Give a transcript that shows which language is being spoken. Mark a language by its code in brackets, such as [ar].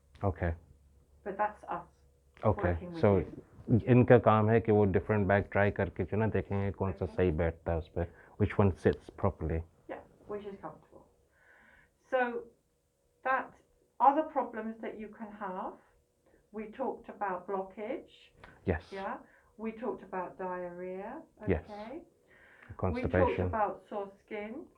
[en] Okay. but that's us. Okay. Working with So you. [hi] इनका काम है कि वो डिफरेंट बैग ट्राई करके जो ना देखेंगे कौन सा सही बैठता है उस पर, [en] which one sits properly. Yeah, which is comfortable. So that other problems that you can have, we talked about blockage. Yes. Yeah. We talked about diarrhea. Yes. Okay. We talked Constipation. about sore skin.